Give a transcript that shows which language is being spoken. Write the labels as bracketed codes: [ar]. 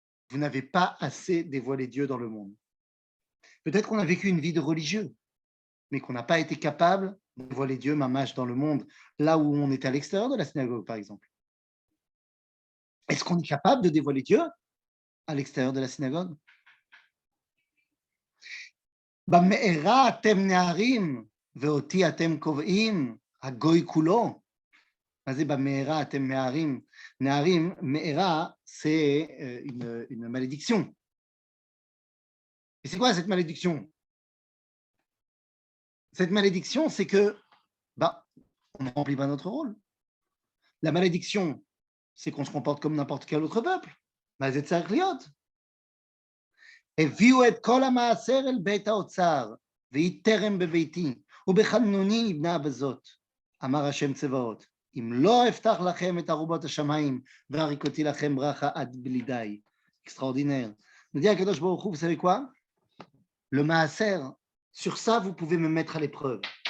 [fr] Vous n'avez pas assez dévoilé Dieu dans le monde. Peut-être qu'on a vécu une vie de religieux, mais qu'on n'a pas été capable de dévoiler Dieu mamash dans le monde, là où on est à l'extérieur de la synagogue, par exemple. Est-ce qu'on est capable de dévoiler Dieu à l'extérieur de la synagogue? [he] במארה אתם נערים, ואותי אתם קובעים, הגוי כולו. מה זה במארה אתם נערים? נערים, מארה, [fr] c'est une malédiction. Et c'est quoi cette malédiction? Cette malédiction, c'est que on ne remplit pas notre rôle. La malédiction, c'est qu'on se comporte comme n'importe quel autre peuple. Mais c'est ça, [he] הביאו את כל המעשר אל בית האוצר, והיא תרם בביתי, ובחנוני יבנה בזאת, אמר השם צבאות, אם לא אפתח לכם את ארובות השמיים, והריקותי לכם ברכה עד בלי די. [fr] Extraordinaire. Nous dit Akadosh Baruch Hu, vous savez quoi? Le maaser, sur ça, vous pouvez me mettre à l'épreuve.